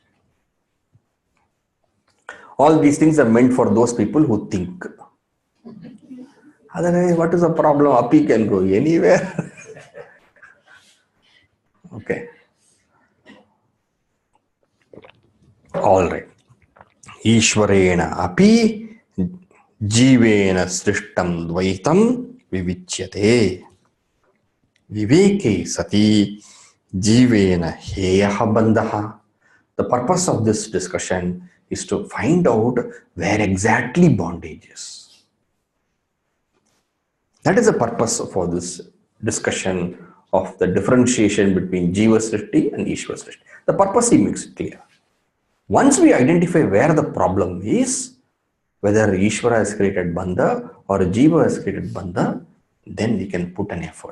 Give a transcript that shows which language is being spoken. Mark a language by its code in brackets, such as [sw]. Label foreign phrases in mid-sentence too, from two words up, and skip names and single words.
[en] All these things are meant for those people who think. Otherwise, what is the problem? Api can go anywhere. Okay. All right. [sa] Ishwarena api jivena srishtam dvaitam vivichyate. Viveke sati jivena heyaha bandhaha. [en] The purpose of this discussion is to find out where exactly bondage is. That is the purpose for this discussion of the differentiation between [sa] Jiva Srishti [en] and [sa] Ishvara Srishti. [en] The purpose he makes it clear. Once we identify where the problem is, whether Ishvara has created bandha or Jiva has created bandha, then we can put an effort.